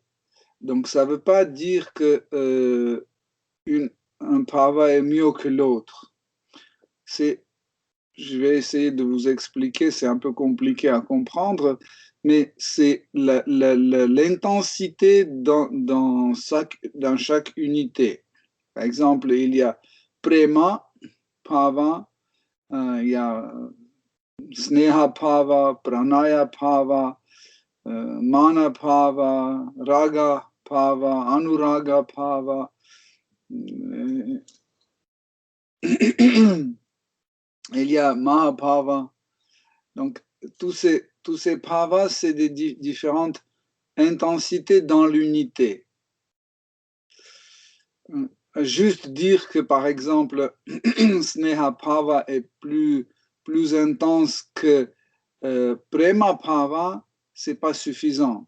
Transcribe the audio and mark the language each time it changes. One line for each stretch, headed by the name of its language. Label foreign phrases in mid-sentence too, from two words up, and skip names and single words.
French: Donc, ça ne veut pas dire que un bhava est mieux que l'autre. Je vais essayer de vous expliquer, c'est un peu compliqué à comprendre, mais c'est l'intensité dans chaque unité. Par exemple, il y a
Sanskrit: प्रेम भाव,
French: il y a
Sanskrit: स्नेह भाव, प्रणय भाव, मान भाव, राग भाव, अनुराग भाव.
French: Il y a Mahabhava. Donc, tous ces bhavas, c'est des différentes intensités dans l'unité. Juste dire que, par exemple,
Sanskrit: स्नेह भाव
French: est plus intense que
Sanskrit: प्रेम भाव,
French: c'est pas suffisant.